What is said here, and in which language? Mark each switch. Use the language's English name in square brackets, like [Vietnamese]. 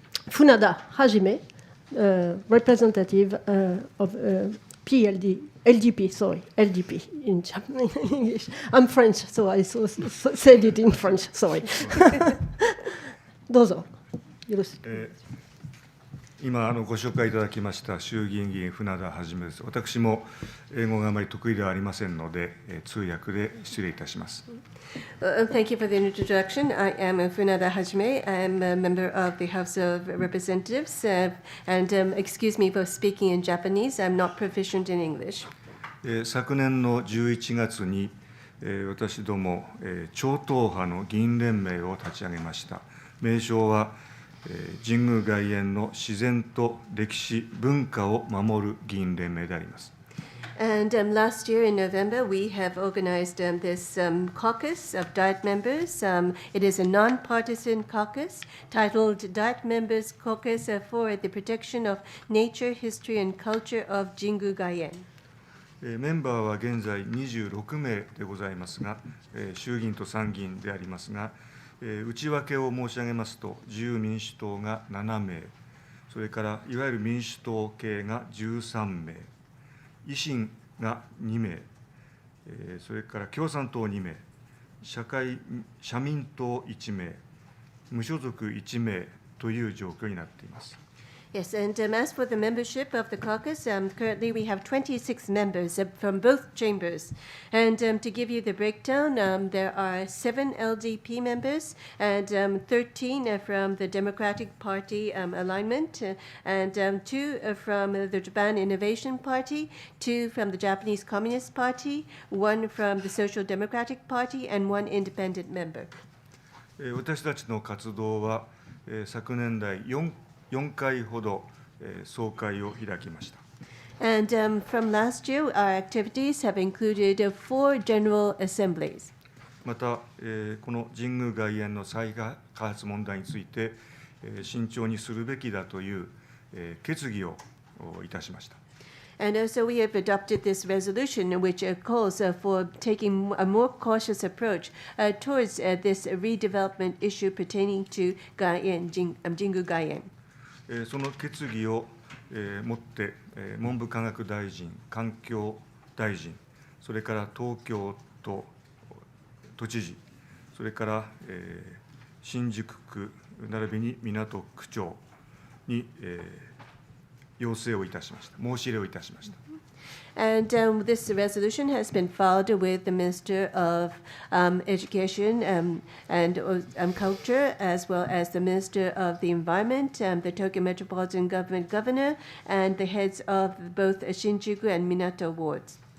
[English] Funada Hajime, representative of LDP, sorry, LDP in English. I'm French, so I said it in French, sorry. [Japanese] どうぞ。よろしく。今ご紹介いただきました衆議院議員船田はじめです。私も英語があまり得意ではありませんので、通訳で失礼いたします。 [English] Thank you for the introduction. I am Funada Hajime. I am a member of the House of Representatives, and excuse me for speaking in Japanese. I'm not proficient in English. [Japanese] 昨年の11月に、私ども、超党派の議員連盟を立ち上げました。名称は神宮外苑の自然と歴史文化を守る議員連盟であります。 [English] And last year in November, we have organized this caucus of Diet members. It is a non-partisan caucus titled Diet Members Caucus for the Protection of Nature, History, and Culture of Jingu Gaien. [Japanese] メンバーは現在26名でございますが、衆議院と参議院でありますが、内訳を申し上げますと、自由民主党が7名、それからいわゆる民主党系が13名、維新が2名、それから共産党2名、社民党1名、無所属1名という状況になっています。 [English] Yes, and as for the membership of the caucus, currently we have 26 members from both chambers. And to give you the breakdown, there are 7 LDP members and 13 from the Democratic Party alignment, and 2 from the Japan Innovation Party, 2 from the Japanese Communist Party, 1 from the Social Democratic Party, and 1 independent member. [Japanese] 私たちの活動は、昨年来4回ほど総会を開きました。 [English] And from last year, our activities have included 4 general assemblies. [Japanese] また、この神宮外苑の再開発問題について、慎重にするべきだという、決議をいたしました。 [English] And so we have adopted this resolution, which calls for taking a more cautious approach towards this redevelopment issue pertaining to Jingu Gaien. [Japanese] その決議をもって、文部科学大臣、環境大臣、それから東京都都知事、それから新宿区並びに港区長、に、要請をいたしました。申し入れをいたしました。 [English] And this resolution has been filed with the Minister of Education and Culture, as well as the Minister of the Environment, the Tokyo Metropolitan Government Governor, and the heads of both Shinjuku and Minato wards.